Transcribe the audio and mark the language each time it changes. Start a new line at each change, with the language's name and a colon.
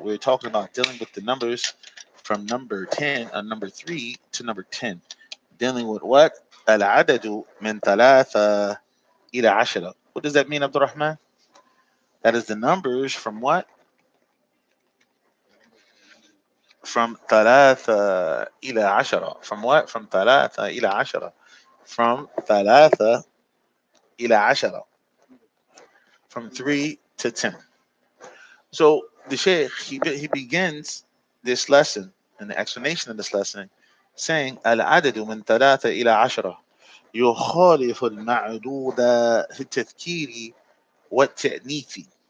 English: We're talking about dealing with the numbers from number 10 number 3 to number 10. Dealing with what?
Arabic: Al-adadu min thalatha ila ashara.
English: What does that mean, Abdul Rahman? That is the numbers from what? From
Arabic: ثلاثة إلى عشرة.
English: From what? From
Arabic: ثلاثة إلى عشرة. From ثلاثة إلى عشرة.
English: From 3 to 10. So the Shaykh, he begins this lesson and the explanation of this lesson saying
Arabic: العدد من ثلاثة إلى عشرة يخالف المعدود في التذكير والتأنيث.